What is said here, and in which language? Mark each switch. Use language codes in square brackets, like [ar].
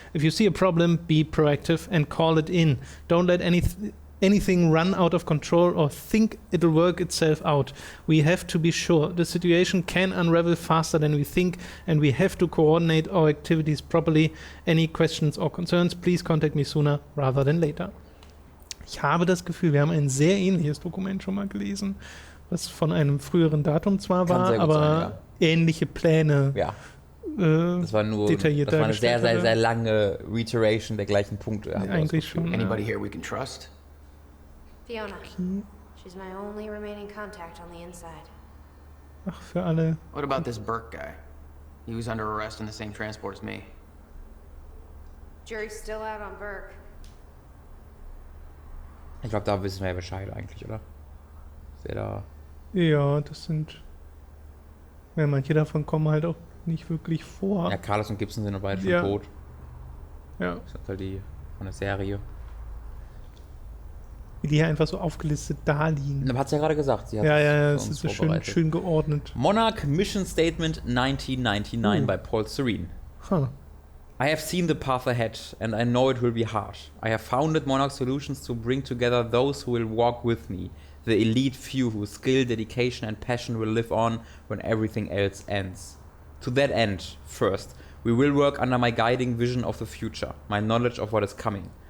[en] If you see a problem, be proactive and call it in. Don't let anything run out of control or think it'll work itself out. We have to be sure the situation can unravel faster than we think, and we have to coordinate our activities properly. Any questions or concerns, please contact me sooner rather than later. [de] Ich habe das Gefühl, wir haben ein sehr ähnliches Dokument schon mal gelesen, was von einem früheren Datum zwar war, aber sein, ja. Ähnliche Pläne. Ja. Das war nur detailliert das war eine sehr lange Reiteration der gleichen Punkte. Eigentlich schon. [en] Anybody here we can trust? Fiona. She's my only remaining contact on the inside. [de] Ach, für alle. [en] What about this Burke guy? He was under arrest in the same transport as me. Jury's still out on Burke. [de] Ich glaube, da wissen wir ja Bescheid eigentlich, oder? Ist da... Ja, das sind... Ja, manche davon kommen halt auch nicht wirklich vor. Ja, Carlos und Gibson sind beide schon tot. Ja. Das ist halt die von der Serie. Wie die hier einfach so aufgelistet da liegen. Das hat sie ja gerade gesagt. Sie hat es ist so schön geordnet. [en] Monarch Mission Statement 1999 by Paul Serene. Huh. I have seen the path ahead, and I know it will be hard. I have founded Monarch Solutions to bring together those who will walk with me, the elite few whose skill, dedication and passion will live on when everything else ends. To that end, first, we will work under my guiding vision of the future, my knowledge of what is coming.